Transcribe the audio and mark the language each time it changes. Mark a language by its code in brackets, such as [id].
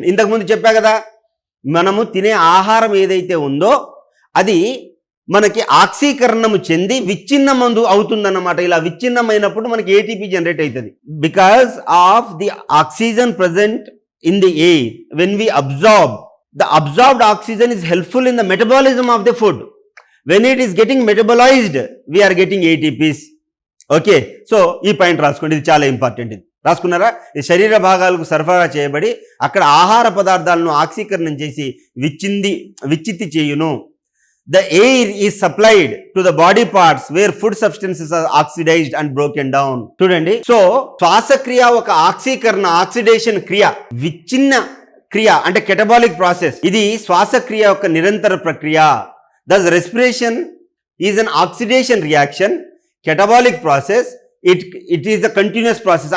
[te] ఇంతకుముందు చెప్పా కదా, మనము తినే ఆహారం ఏదైతే ఉందో అది మనకి ఆక్సీకరణము చెంది విచ్ఛిన్నమందు అవుతుందన్నమాట. ఇలా విచ్ఛిన్నమైనప్పుడు మనకి ఏటీపీ జనరేట్ అవుతుంది. [en] Because of the oxygen present in the air when we absorb, the absorbed oxygen is helpful in the metabolism of the food. When it is getting metabolized, we are getting ATPs. [te] Okay, so ఈ point రాసుకోండి, ఇది చాలా important. ఇది రాసుకున్నారా? ఇది శరీర భాగాలకు సరఫరా చేయబడి అక్కడ ఆహార పదార్థాలను ఆక్సీకరణం చేసి విచ్చిత్తి చేయును. [en] The air is supplied to the body parts where food substances are oxidized and broken down. [te] చూడండి, సో శ్వాసక్రియ ఒక ఆక్సిడేషన్ క్రియ, విచ్ఛిన్న క్రియ అంటే కెటబాలిక్ ప్రాసెస్. ఇది శ్వాసక్రియ యొక్క నిరంతర ప్రక్రియ. [en] Thus respiration is an oxidation reaction. Catabolic process it is the continuous process.